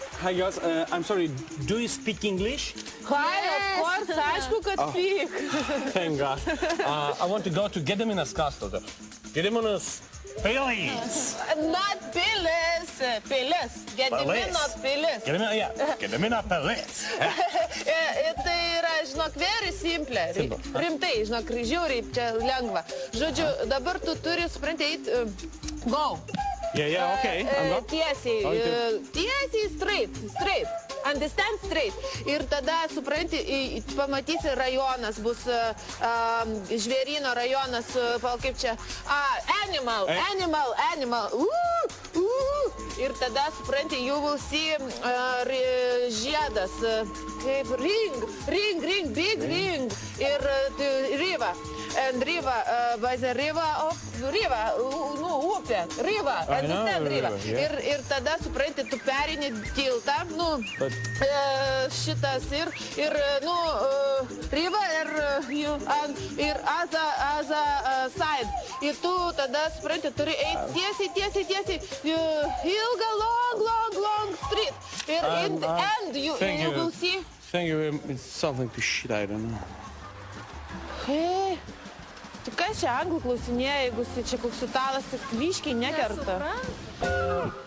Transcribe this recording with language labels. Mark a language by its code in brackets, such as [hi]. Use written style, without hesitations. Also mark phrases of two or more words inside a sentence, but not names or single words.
[en] Hi girls, I'm sorry, do you speak English? Hi, of course, [lt] aišku, kad speak. [en] Thank God. I want to go to Gediminas castle. [lt] Gediminas pilis. Not pilis, pilis. Gedimino pilis. Gedimino pilis. Tai yra, žinok, [en] very simple. [lt] Rimtai, žinok, žiauriai čia lengva. Žodžiu, dabar tu turi, supranti, eit, [en] go. Yeah, okay. [lt] Tiesiai, straight. [en] Understand straight. [lt] Ir tada, supranti, pamatysi rajonas, bus žvėryno rajonas, kaip čia, animal. Ir tada, supranti, [en] you will see [lt] žiedas, kaip [en] ring, big ring. [lt] Ir river. [en] And river, by the river of upė, river, understand river. [lt] Ir tada, supranti, tu perini tiltą, šitas ir river ir [en] other side. [lt] Ir tu tada, supranti, turi eiti tiesiai, ilgą, [en] long street. Ir in the end you will see. Thank you, it's something to shit, I don't know. [lt] Hei, tu kas čia anglų klausinėja, jeigu čia koks italas, tai vyškiai nekerta.